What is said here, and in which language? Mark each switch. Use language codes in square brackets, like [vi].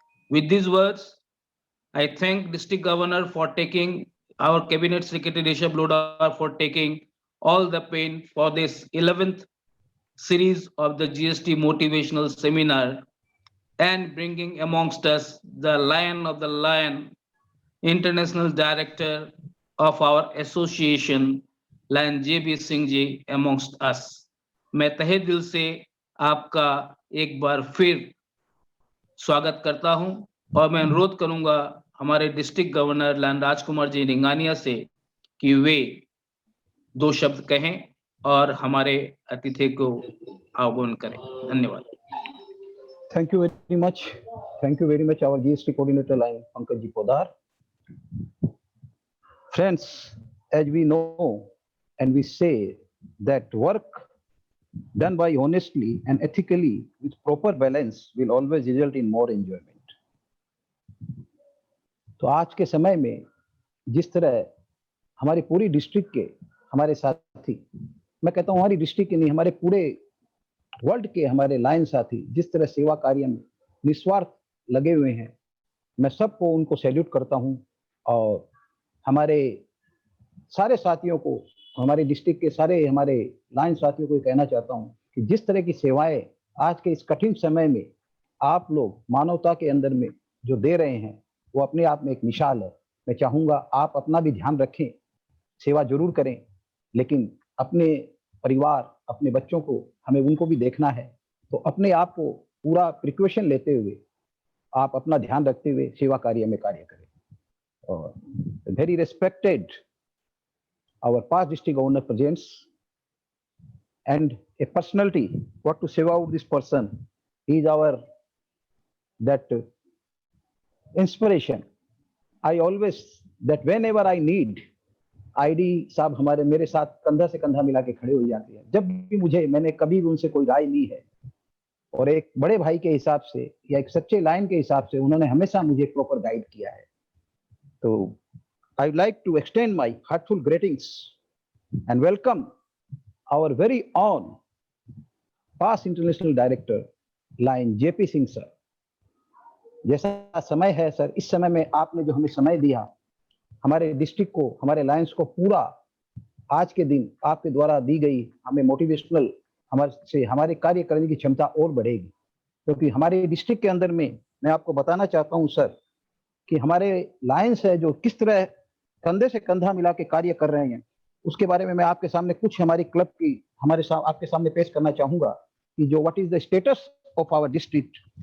[en] With these words, I thank District Governor for taking, our Cabinet Secretary Rishabh Lodha for taking all the pain for this 11th series of the GST motivational seminar and bringing amongst us the Lion of the Lion, International Director of our association, Lion JB Singh ji amongst us. [hi] मैं तहे दिल से आपका एक बार फिर स्वागत करता हूं और मैं अनुरोध करूंगा हमारे district governor line Rajkumar ji रिंगानिया से कि वे दो शब्द कहें और हमारे अतिथि को आह्वान करें. धन्यवाद. [en] Thank you very much. Thank you very much, our GST coordinator line, Pankaj ji Podar. Friends, as we know and we say that work done by honestly and ethically with proper balance will always result in more enjoyment. [hi] तो आज के समय में जिस तरह हमारी पूरी district के हमारे साथी, मैं कहता हूँ हमारी डिस्ट्रिक्ट के नहीं, हमारे पूरे वर्ल्ड के हमारे लाइन साथी जिस तरह सेवा कार्य में निस्वार्थ लगे हुए हैं, मैं सबको उनको सैल्यूट करता हूं और हमारे सारे साथियों को, हमारे डिस्ट्रिक्ट के सारे हमारे लाइन साथियों को कहना चाहता हूं कि जिस तरह की सेवाएं आज के इस कठिन समय में आप लोग मानवता के अंदर में जो दे रहे हैं वो अपने आप में एक मिसाल है. मैं चाहूँगा आप अपना भी ध्यान रखें, सेवा जरूर करें, लेकिन अपने परिवार, अपने बच्चों को हमें उनको भी देखना है. तो अपने आप को पूरा प्रिकॉशन लेते हुए आप अपना ध्यान रखते हुए सेवा कार्य में कार्य करें. और [en] Very respected our past district governor presents and a personality, what to say about this person, he is our that inspiration. I always that whenever I need, [hi] ID साहब हमारे मेरे साथ कंधा से कंधा मिला के खड़े हो जाते हैं. जब भी मुझे, मैंने कभी भी उनसे कोई राय ली है और एक बड़े भाई के हिसाब से या एक सच्चे लाइन के हिसाब से उन्होंने हमेशा मुझे प्रॉपर गाइड किया है. तो [en] I would like to extend my heartful greetings and welcome our very own past international director line JP Singh sir. [hi] जैसा समय है सर, इस समय में आपने जो हमें समय दिया, हमारे डिस्ट्रिक्ट को, हमारे लायंस को पूरा आज के दिन आपके द्वारा दी गई हमें मोटिवेशनल हमारे कार्य करने की क्षमता और बढ़ेगी. क्योंकि हमारे डिस्ट्रिक्ट के अंदर में मैं आपको बताना चाहता हूं सर कि हमारे लायंस है जो किस तरह कंधे से कंधा मिला के कार्य कर रहे हैं, उसके बारे में मैं आपके सामने कुछ हमारी क्लब की आपके सामने पेश करना चाहूंगा कि जो [en] What is the status of our district.